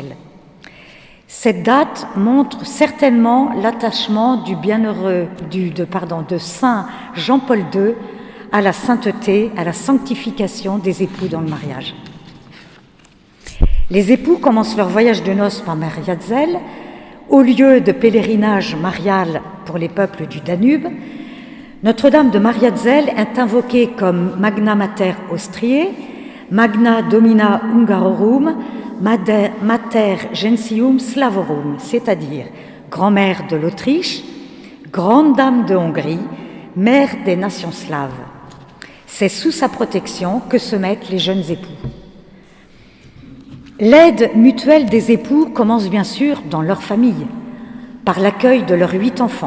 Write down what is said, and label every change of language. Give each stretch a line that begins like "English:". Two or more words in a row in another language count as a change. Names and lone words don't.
French: Cette date montre certainement l'attachement du bienheureux de Saint Jean-Paul II à la sainteté, à la sanctification des époux dans le mariage. Les époux commencent leur voyage de noces par Mariazell, au lieu de pèlerinage marial pour les peuples du Danube. Notre-Dame de Mariazell est invoquée comme
Latin: Magna Mater Austriae, Magna Domina Hungarorum, Mater Gentium Slavorum,
French: c'est-à-dire grand-mère de l'Autriche, grande dame de Hongrie, mère des nations slaves. C'est sous sa protection que se mettent les jeunes époux. L'aide mutuelle des époux commence bien sûr dans leur famille, par l'accueil de leurs 8 enfants.